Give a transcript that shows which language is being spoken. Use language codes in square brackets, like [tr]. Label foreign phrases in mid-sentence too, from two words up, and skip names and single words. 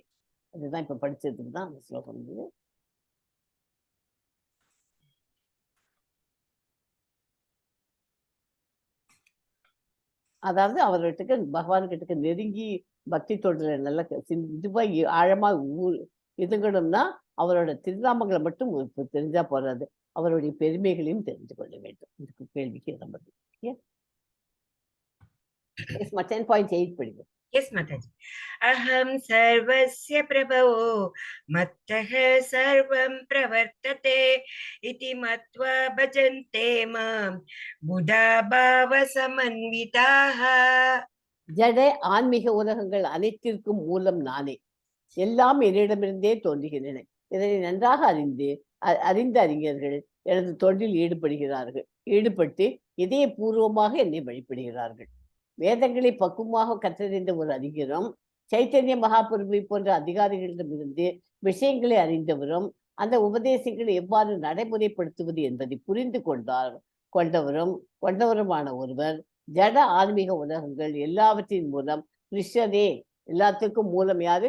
[ta] அதுதான் இப்ப படிச்சதுக்கு தான் அந்த ஸ்லோகம் இருந்தது. அதாவது அவர்கிட்ட பகவான் கிட்ட நெருங்கி பக்தி தொண்டில நல்ல இதுவா ஆழமா இதுங்கணும்னா அவரோட திருநாமங்களை மட்டும் தெரிஞ்சா போறாது, அவருடைய பெருமைகளையும் தெரிந்து கொள்ள வேண்டும். இதுக்கு கேள்விக்கு நம்ம 10.8 படிக்கும். [en] Yes, Mataji. [sa] अहं सर्वस्य प्रभवो मत्तः सर्वं प्रवर्तते इति मत्वा भजन्ते मां बुधा भाव समन्विताः. [ta] ஜட ஆன்மீக உலகங்கள் அனைத்திற்கும் மூலம் நானே, எல்லாம் என்னிடமிருந்தே தோன்றுகின்றன. இதனை நன்றாக அறிந்த அறிஞர்கள் எனது தொண்டில் ஈடுபட்டு இதயபூர்வமாக என்னை வழிபடுகிறார்கள். வேதங்களை பக்குவமாக கற்றறிந்த ஒரு அறிஞரும் சைத்தன்ய மகாபிரபு போன்ற அதிகாரிகளிடமிருந்து விஷயங்களை அறிந்தவரும் அந்த உபதேசங்களை எவ்வாறு நடைமுறைப்படுத்துவது என்பதை புரிந்து கொண்டவருமான ஒருவர் ஜட ஆன்மீக உலகங்கள் எல்லாவற்றின் மூலம் கிருஷ்ணரே, எல்லாத்துக்கும் மூலம் யாரு?